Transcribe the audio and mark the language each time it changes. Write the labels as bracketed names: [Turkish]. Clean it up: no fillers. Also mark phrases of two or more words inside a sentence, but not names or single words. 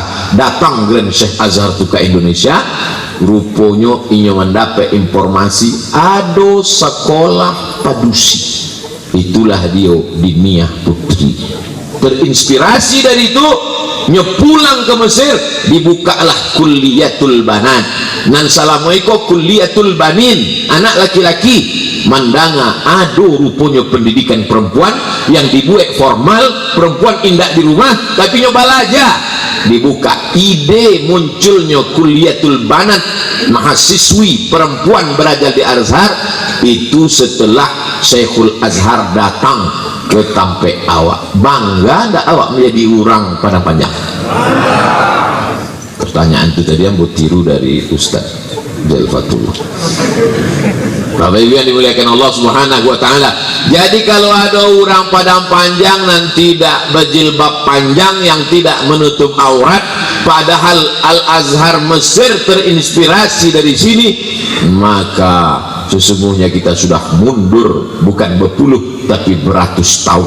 [Indonesian] Datang Grand Syekh Azhar itu ke Indonesia, rupanya ia mendapat informasi ada sekolah padusi. Itulah dia Diniyah Putri. Terinspirasi dari itu, nyepulang ke Mesir, dibukalah Kulliyatul Banat. [Minangkabau] Nan salamuiko Kulliyatul Banin, anak laki-laki. [Indonesian] Mandanga ada rupanya pendidikan perempuan yang dibuat formal, perempuan indah di rumah tapi nyoba aja. Dibuka ide munculnya Kulliyatul Banat, mahasiswi perempuan belajar di Azhar itu setelah Syekhul Azhar datang ke [Minangkabau] Tampe awak. Bangga ndak awak menjadi orang Padang Panjang? [Indonesian] Pertanyaan itu tadi yang tiru dari Ustaz Jalfatullah. Bapak Ibu yang dimuliakan Allah [Arabic] سبحانه وتعالى. [Indonesian] Jadi kalau ada orang Padang Panjang yang tidak berjilbab panjang, yang tidak menutup aurat, padahal Al-Azhar Mesir terinspirasi dari sini, maka sesungguhnya kita sudah mundur bukan berpuluh tapi beratus tahun.